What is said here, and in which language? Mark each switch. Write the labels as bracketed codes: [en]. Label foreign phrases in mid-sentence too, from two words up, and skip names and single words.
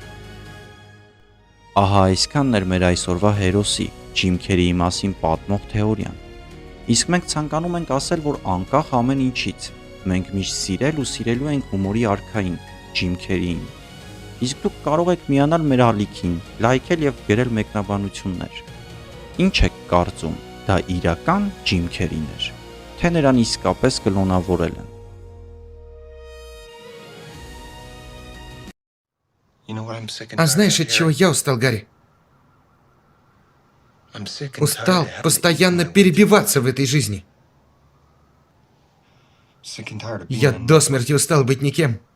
[hy] Ահա այսքանն էր մեր այսօրվա հերոսի Ջիմ Քերիի մասին պատմող թեորիան։ Իսկ մենք ցանկանում ենք ասել, որ անկախ ամեն ինչից, մենք միշտ սիրել ու սիրելու ենք հումորի արքային Ջիմ Քերիին։ Իսկ դուք կարող եք միանալ մեր ալիքին, լայքել եւ գրել մեկնաբանություններ։ Ինչ եք կարծում, դա իրական Ջիմ Քերին էր, թե նրան իսկապես կլոնավորել են։ [ru] А знаешь, от чего я устал, Гарри? Устал постоянно перебиваться в этой жизни. Я до смерти устал быть никем.